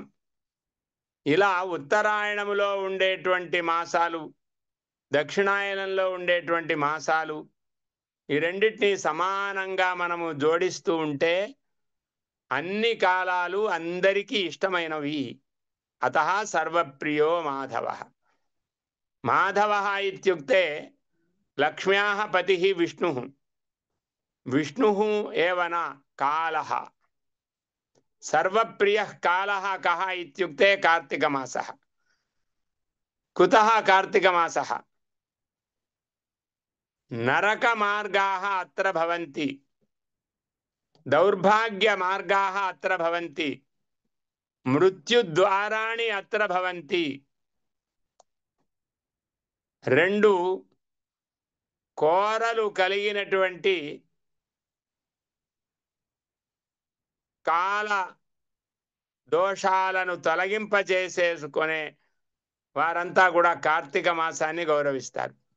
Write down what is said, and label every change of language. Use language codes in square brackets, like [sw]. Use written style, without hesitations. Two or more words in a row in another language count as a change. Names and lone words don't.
[te] ఇలా ఉత్తరాయణములో ఉండేటువంటి మాసాలు, దక్షిణాయనంలో ఉండేటువంటి మాసాలు, ఈ రెండింటిని సమానంగా మనము జోడిస్తూ ఉంటే అన్ని కాలాలు అందరికీ ఇష్టమైనవి. [sa] అతః సర్వప్రియో మాధవः. మాధవः ఇత్యుక్తే లక్ష్మ్యాः పతిः విష్ణుः. విష్ణుः एव न कालः. सर्वप्रियः कालः कः इत्युक्ते कार्तिकमासः. कुतः कार्तिकमासः? नरकमार्गाः अत्र भवन्ति, दौर्भाग्यमार्गाः अत्र भवन्ति, मृत्युद्वाराणि अत्र भवन्ति. [te] రెండు కోరలు కలిగినటువంటి కాల దోషాలను తొలగింపజేసేసుకునే వారంతా కూడా కార్తీక మాసాన్ని గౌరవిస్తారు.